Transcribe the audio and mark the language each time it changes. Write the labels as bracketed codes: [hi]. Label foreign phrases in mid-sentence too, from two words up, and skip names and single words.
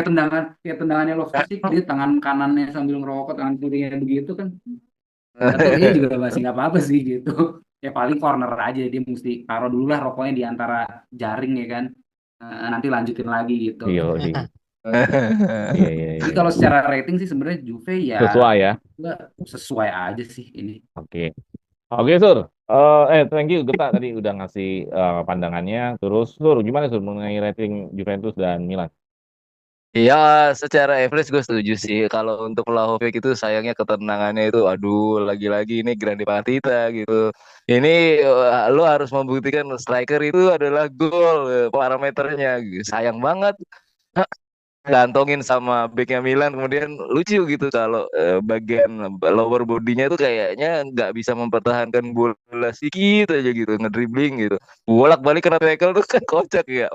[id] Kayak tendangannya Loftus-Cheek, dia tangan kanannya sambil ngerokok, tangan kirinya begitu kan, tapi kayaknya juga masih nggak apa-apa sih gitu. Ya paling corner aja, dia mesti taruh dulu lah rokoknya di antara jaring ya kan. Nanti lanjutin lagi gitu. Iya, iya. Iya, iya, Jadi iya. kalau secara rating sih sebenarnya Juve ya Sesuai ya. nggak sesuai aja sih ini. Oke. Oke, Sur. [en] Thank you [id] Geta tadi udah ngasih pandangannya. Terus, Sur, gimana Sur mengenai rating Juventus dan Milan? Ya, secara average gue setuju sih. Kalau untuk Vlahovic itu sayangnya ketenangannya itu, aduh, lagi-lagi ini grande partita gitu. Ini lo harus membuktikan striker itu adalah gol parameternya. Sayang banget. Gantongin sama backnya Milan, kemudian lucu gitu kalau bagian [en] lower bodinya [id] itu kayaknya nggak bisa mempertahankan bola sedikit aja gitu, ngedribbling gitu, bolak balik kena tackle tuh kan kocak ya.